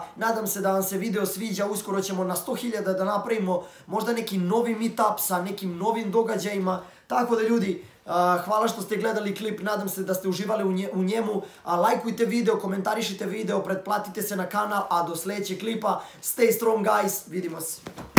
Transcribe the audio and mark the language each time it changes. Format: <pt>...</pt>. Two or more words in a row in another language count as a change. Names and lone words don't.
<bs>Nadam se da vam se video sviđa, uskoro ćemo na 100.000 da napravimo možda neki novi meetup sa nekim novim događajima. Tako da ljudi, hvala što ste gledali klip, nadam se da ste uživali u njemu. Lajkujte video, komentarišite video, pretplatite se na kanal, a do sljedećeg klipa,</bs> <en>stay strong guys,</en> <bs>vidimo se.</bs>